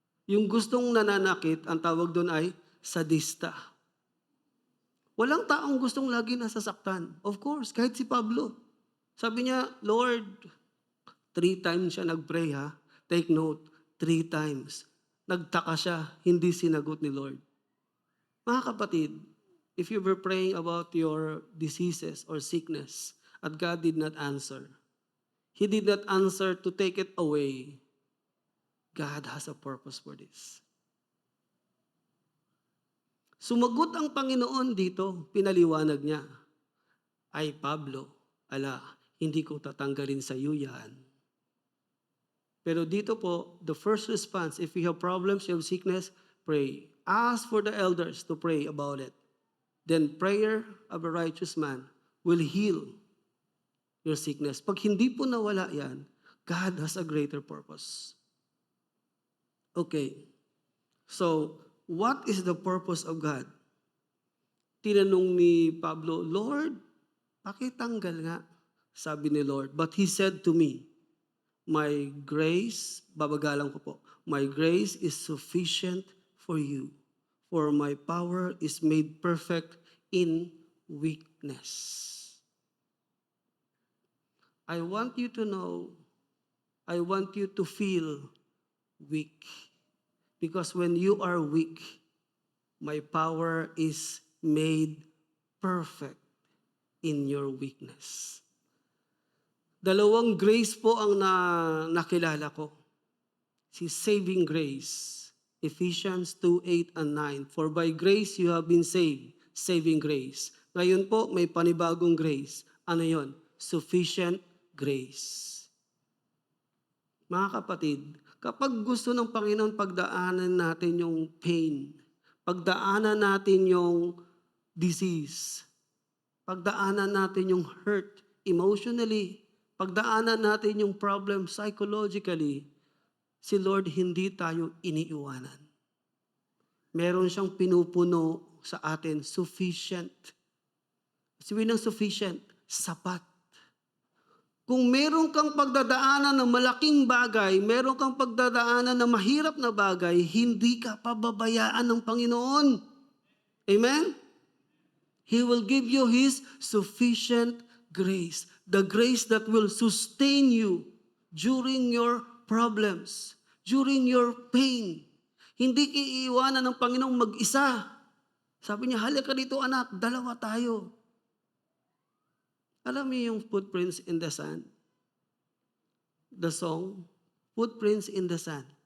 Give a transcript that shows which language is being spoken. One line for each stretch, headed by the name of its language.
Filipino: Yung gustong nananakit, ang tawag doon ay sadista. Walang taong gustong lagi nasasaktan. Of course, kahit si Pablo. Sabi niya, Lord, 3 times siya nag-pray
English: Take note, 3 times.
Filipino: Nagtaka siya, hindi sinagot ni Lord.
English: Mga kapatid, if you were praying about your diseases or sickness, at God did not answer, He did not answer to take it away, God has a purpose for this.
Filipino: Sumagot ang Panginoon dito, pinaliwanag niya, ay Pablo, hindi ko tatanggalin sa iyo yan. Pero dito po,
English: the first response, if you have problems, you have sickness, pray. Ask for the elders to pray about it. Then prayer of a righteous man will heal your sickness.
Filipino: Pag hindi po nawala yan,
English: God has a greater purpose. Okay. So, what is the purpose of God?
Filipino: Tinanong ni Pablo, Lord, pakitanggal nga.
English: Sabi ni Lord, but He said to me, my grace,
Filipino: babagalan ko po,
English: my grace is sufficient for you, for my power is made perfect in weakness. I want you to know, I want you to feel weak. Because when you are weak, my power is made perfect in your weakness.
Filipino: Dalawang grace po ang nakilala ko.
English: Si saving grace. Ephesians 2:8 and 9. For by grace you have been saved.
Filipino: Saving grace. Ngayon po, may panibagong grace. Ano yon? Sufficient grace. Mga kapatid, kapag gusto ng Panginoon pagdaanan natin yung pain, pagdaanan natin yung disease, pagdaanan natin yung hurt emotionally, pagdaanan natin yung problem psychologically, si Lord hindi tayo iniiwanan. Meron siyang pinupuno sa atin, sufficient. Sabihin ng sufficient, sapat. Kung meron kang pagdadaanan ng malaking bagay, meron kang pagdadaanan ng mahirap na bagay, hindi ka pababayaan ng Panginoon. Amen?
English: He will give you His sufficient grace. The grace that will sustain you during your problems, during your pain.
Filipino: Hindi iiwanan ng Panginoong mag-isa. Sabi niya, halika dito anak, 2 tayo. Alam niyo yung
English: footprints in the sand? The song, Footprints in the Sand.